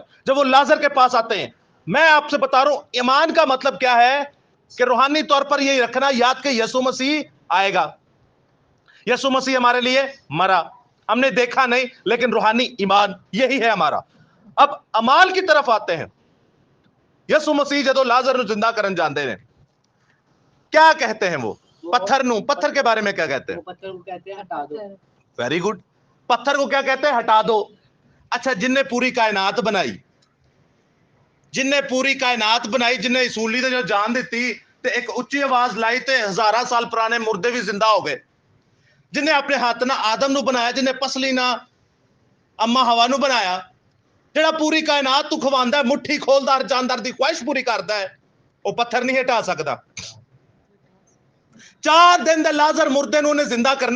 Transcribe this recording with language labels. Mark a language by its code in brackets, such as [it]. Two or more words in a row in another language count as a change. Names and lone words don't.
[ur] جب وہ لازر کے پاس آتے ہیں, میں آپ سے بتا رہا ہوں ایمان کا مطلب کیا ہے, کہ روحانی طور پر یہی رکھنا یاد کہ یسوع مسیح آئے گا. یسوع مسیح ہمارے لیے مرا, ہم نے دیکھا نہیں, لیکن روحانی ایمان یہی ہے ہمارا. اب امال کی طرف آتے ہیں. یسوع مسیح [pa] جدو لازر نو زندہ کرن جاندے ہیں, [ur] کیا کہتے ہیں وہ؟ پتھر کے بارے میں کیا کہتے ہیں؟ پتھر کو کہتے ہیں ہٹا دو. [en] very good. [ur] پتھر کو کیا کہتے ہیں؟ ہٹا دو. [pa] اچھا, جن نے پوری کائنات بنائی, جن نے پوری کائنات بنائی, جن نے اصولی تے جو جان دیتی تے ایک اچھی آواز لائی تے ہزاراں سال پرانے مردے بھی زندہ ہو گئے, جن نے اپنے ہاتھ نہ آدم نو بنایا, جن نے پسلی نہ اما ہوا نو بنایا, جڑا پوری کائنات تو کھواندا ہے, مٹھی کھولدا ہر جاندار دی خواہش پوری کردا ہے, وہ پتھر نہیں ہٹا سکدا. 4 دن دا لازر مردے نو نے زندہ کرنا ہے.